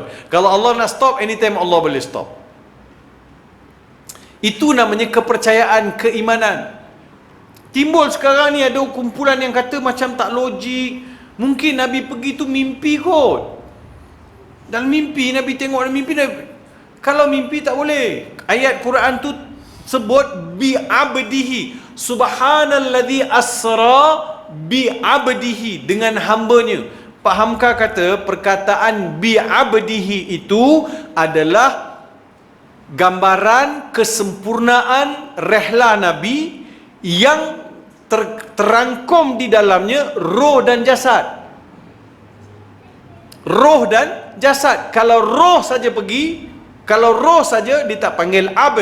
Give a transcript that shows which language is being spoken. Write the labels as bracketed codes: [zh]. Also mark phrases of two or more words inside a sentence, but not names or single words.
[ms] Kalau Allah nak stop, anytime Allah boleh stop. Itu namanya kepercayaan, keimanan. Timbul sekarang ni ada kumpulan yang kata macam tak logik. Mungkin Nabi pergi tu mimpi kot. Dalam mimpi Nabi tengok dalam mimpi Nabi. Kalau mimpi tak boleh. Ayat Quran tu sebut [ar] بعبده. سبحان الذي أسرى بعبده, [ms] dengan hambanya. Pak Hamka kata perkataan [ar] بعبده [ms] itu adalah gambaran kesempurnaan rehla Nabi yang terangkum di dalamnya roh dan jasad. Roh dan jasad. Kalau roh saja pergi, kalau roh saja dia tak panggil abd.